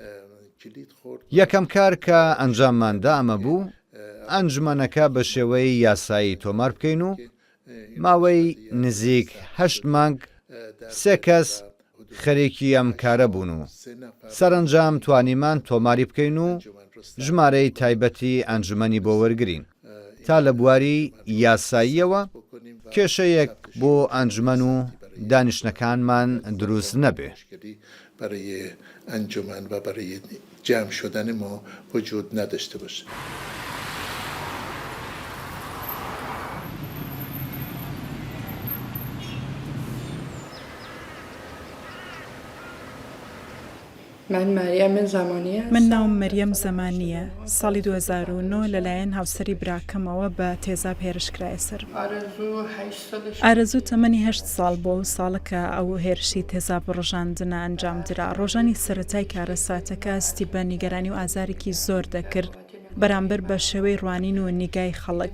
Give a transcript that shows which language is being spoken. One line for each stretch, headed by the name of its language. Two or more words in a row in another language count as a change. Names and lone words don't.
Central Kurdish: یەکەم کار کە ئەنجامماندا ئەمە بوو ئەنجومەنەکە بە شێوەی یاسایی تۆمار بکەین و ماوەی نزیک 8 مانگ 3 کەس خەریکی ئەم کارە بوون و سەرنجام توانیمان تۆماری بکەین و ژمارەی تایبەتی ئەنجومەنی بۆ وەرگرین تا لە بواری یاساییەوە کێشەیەک بۆ ئەنجومەن و دانیشتەکانمان دروست نەبێ.
Persian: برای انجمن و برای جمع شدن ما وجود نداشته باشه.
Central Kurdish: من ناوم مەریەم زەمانیە، ساڵی 2009 لەلایەن هاوسەری براکەمەوە بە تێزاب هێرشکرایە سەر. ئارەزوو تەمەنی 8 ساڵ بۆ و ساڵەکە ئەو هێرشی تێزاب ڕۆژاندنە ئەنجامدرا. ڕۆژانی سەرەتای کارە ساتەکە ستی بە نیگەرانی و ئازارێکی زۆر دەکرد بەرامبەر بە شێوەی ڕوانین و نیگای خەڵک.